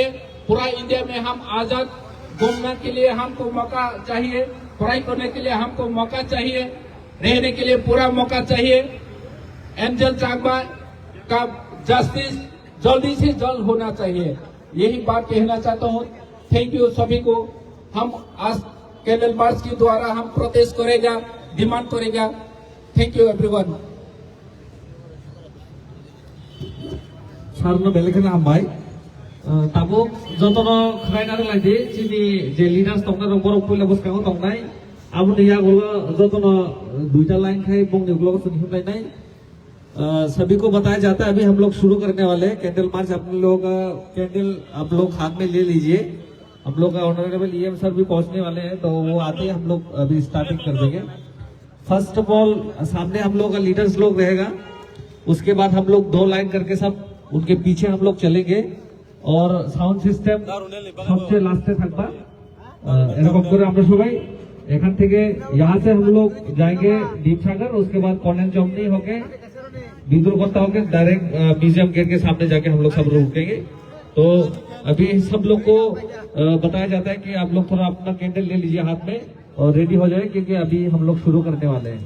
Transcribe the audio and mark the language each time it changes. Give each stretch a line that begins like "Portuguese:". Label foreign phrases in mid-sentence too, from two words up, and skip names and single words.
Hindi: पूरा इंडिया में हम आजाद घूमने के लिए हमको मौका चाहिए, पढ़ाई करने के लिए हमको मौका चाहिए, रहने के लिए पूरा मौका चाहिए। एंजल चांगमा का जस्टिस जल्दी से जल्द होना चाहिए, यही बात कहना चाहता हूँ।
English: thank you
Hindi: सभी को। हम आज
English: candle march
Hindi: के द्वारा हम प्रोटेस्ट करेगा, डिमांड करेगा।
English: thank you everyone.
Kok Borok: सारनो बेलेखना हामबाय ताबो जतनो खरायनानै लायदि चिनि जे लिडार्स दंना बरफ पयला बसखाङाव दंनाय आबो या गलो जतनो दुइटा लाइन खाय बंनि ग्लोग सुनलायनाय
Hindi: सभी को बताया जाता है। अभी हम लोग शुरू करने वाले हैं
English: candle march.
Hindi: अपने लोग कैंडल आप लोग हाथ में ले लीजिए। हम लोग का
English: honorable EM sir
Hindi: भी पहुंचने वाले हैं, तो वो आते ही हम लोग अभी स्टार्टिंग कर देंगे।
English: first of all
Hindi: सामने हम लोग का लीडर्स लोग रहेगा, उसके बाद हम लोग 2 लाइन करके सब उनके पीछे हम लोग चलेंगे और
English: sound system
Hindi: सबसे लास्टे থাকবা।
Bangla: এরকম করে আমরা সবাই এখান থেকে
Hindi: यहाँ से हम लोग जाएंगे दीप सागर, उसके बाद कॉर्नर चौमनी होके बिंदुरकोटा होके डायरेक्ट म्यूजियम गेट के सामने जाके हम लोग सब रुकेंगे। तो अभी सब लोग को बताया जाता है कि आप लोग थोड़ा अपना कैंडल ले लीजिए हाथ में और रेडी हो जाए, क्योंकि अभी हम लोग शुरू करने वाले हैं।